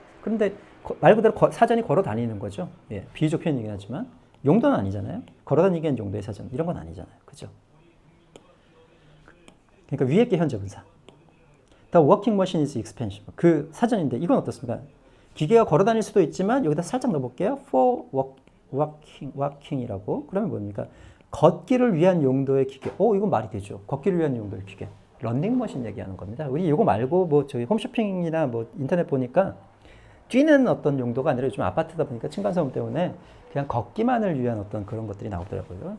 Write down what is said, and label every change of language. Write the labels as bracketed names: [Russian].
[Korean] 그런데 말 그대로 사전이 걸어 다니는 거죠. 예, 비유적 표현이긴 하지만 용도는 아니잖아요. 걸어 다니기 위한 용도의 사전 이런 건 아니잖아요. 그죠? 그러니까 위에 게 현재 분사. [English] The working machine is expensive. [Korean] 그 사전인데 이건 어떻습니까? 기계가 걸어 다닐 수도 있지만 여기다 살짝 넣어볼게요. [English] for walking [Korean] 이라고. 그러면 뭡니까? 걷기를 위한 용도의 기계. 이건 말이 되죠. 걷기를 위한 용도의 기계. 런닝머신 얘기하는 겁니다. 우리 이거 말고 뭐 저희 홈쇼핑이나 뭐 인터넷 보니까 뛰는 어떤 용도가 아니라 요즘 아파트다 보니까 층간소음 때문에 그냥 걷기만을 위한 어떤 그런 것들이 나오더라고요.